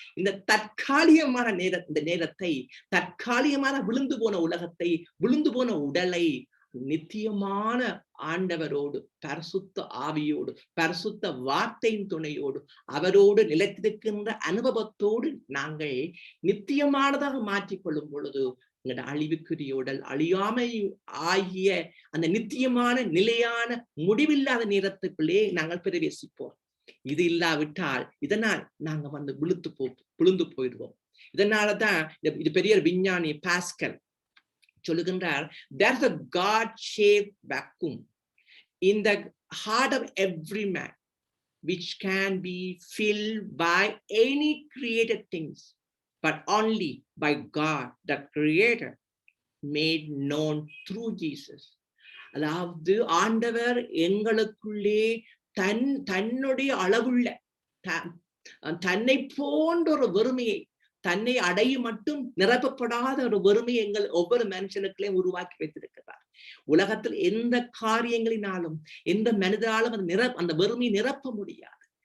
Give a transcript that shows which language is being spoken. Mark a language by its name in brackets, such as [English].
[Tamil] இந்த தற்காலிகமான இந்த நேரத்தை, தற்காலிகமான விழுந்து போன உலகத்தை, விழுந்து போன உடலை நித்தியமான ஆண்டவரோடு, பரிசுத்த ஆவியோடு, பரிசுத்த வார்த்தையின் துணையோடு, அவரோடு நிலைத்திருக்கின்ற அனுபவத்தோடு நாங்கள் நித்தியமானதாக மாற்றிக்கொள்ளும் பொழுது எங்களோட அழிவுக்குரிய உடல் அழியாமை ஆகிய அந்த நித்தியமான நிலையான முடிவில்லாத நேரத்துக்குள்ளே நாங்கள் பிரவேசிப்போம். இது இல்லாவிட்டால் இதனால் நாங்க விழுந்து போயிடுவோம். இதனாலதான் இது பெரிய விஞ்ஞானி பாஸ்கல் சொல்லுகின்றார், [English] there's a God-shaped vacuum in the heart of every man which can be filled by any created things but only by God the Creator made known through Jesus. [Tamil] அதாவது ஆண்டவர் எங்களுக்குள்ளே தன்னுடைய அளவுள்ள தன்னை போன்ற ஒரு வெறுமையை, தன்னை அடையும் மட்டும் நிரப்பப்படாத ஒரு வறுமை எங்கள் ஒவ்வொரு மனுஷனுக்குள்ளே உருவாக்கி வைத்திருக்கிறார். உலகத்தில் எந்த காரியங்களினாலும் எந்த மனிதனாலும் அந்த வறுமையை நிரப்ப முடியாது.